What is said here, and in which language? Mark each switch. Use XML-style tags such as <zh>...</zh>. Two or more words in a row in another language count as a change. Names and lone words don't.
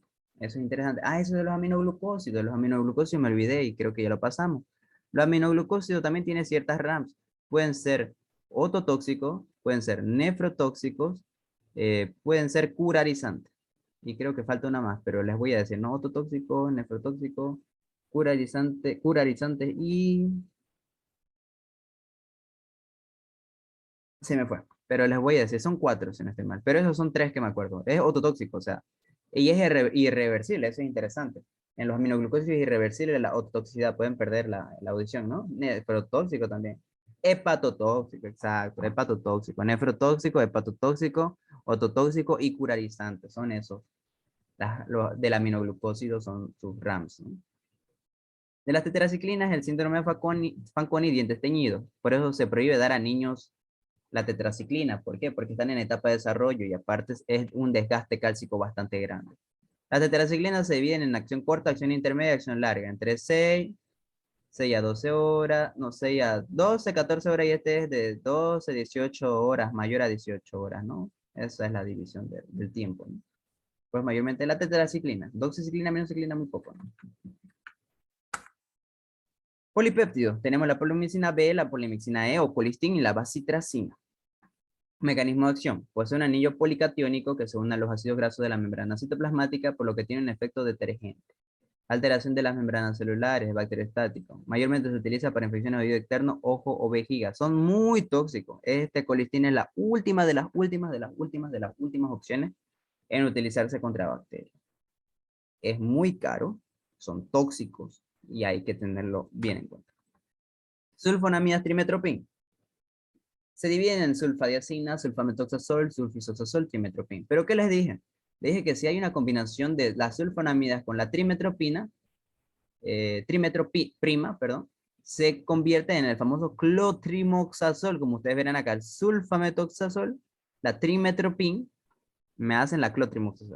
<es>Eso es interesante. Ah, eso de los aminoglucósidos. Los aminoglucósidos me olvidé y creo que ya lo pasamos. Los aminoglucósidos también tienen ciertas RAMs. Pueden ser ototóxicos, pueden ser nefrotóxicos, pueden ser curarizantes. Y creo que falta una más, pero les voy a decir, no ototóxico, nefrotóxico, curarizante y se me fue. Pero les voy a decir, son 4 si no estoy mal, pero esos son 3 que me acuerdo. Es ototóxico, o sea, y es irreversible, eso es interesante. En los aminoglucósidos es irreversible la ototoxicidad, pueden perder la audición, ¿no? Nefrotóxico también. Hepatotóxico, exacto, hepatotóxico, nefrotóxico, hepatotóxico, ototóxico y curarizante, son esos. Del aminoglucósido son sus RAMs, ¿no? De las tetraciclinas, el síndrome de Fanconi, dientes teñidos. Por eso se prohíbe dar a niños la tetraciclina. ¿Por qué? Porque están en etapa de desarrollo y aparte es un desgaste cálcico bastante grande. Las tetraciclinas se dividen en acción corta, acción intermedia y acción larga. Entre 6 a 12 horas, no, 6 a 12, 14 horas y este es de 12, 18 horas, mayor a 18 horas, ¿no? Esa es la división del tiempo, ¿no? Pues mayormente la tetraciclina. Doxiciclina, minociclina, muy poco, ¿no? Polipéptidos. Tenemos la polimicina B, la polimicina E o colistin y la bacitracina. Mecanismo de acción. Posee un anillo policatiónico que se une a los ácidos grasos de la membrana citoplasmática, por lo que tiene un efecto detergente. Alteración de las membranas celulares, bacteriostático. Mayormente se utiliza para infecciones de oído externo, ojo o vejiga. Son muy tóxicos. Este colistin es la última de las últimas opciones en utilizarse contra bacterias. Es muy caro, son tóxicos y hay que tenerlo bien en cuenta. Sulfonamidas trimetropin. Se dividen en sulfadiazina, sulfametoxazol, sulfisoxazol, trimetropin. ¿Pero qué les dije? Les dije que si hay una combinación de las sulfonamidas con la trimetropina, trimetroprima, perdón, se convierte en el famoso clotrimoxazol, como ustedes verán acá, el sulfametoxazol, la trimetropin, me hacen la clotrimoxazol.</es>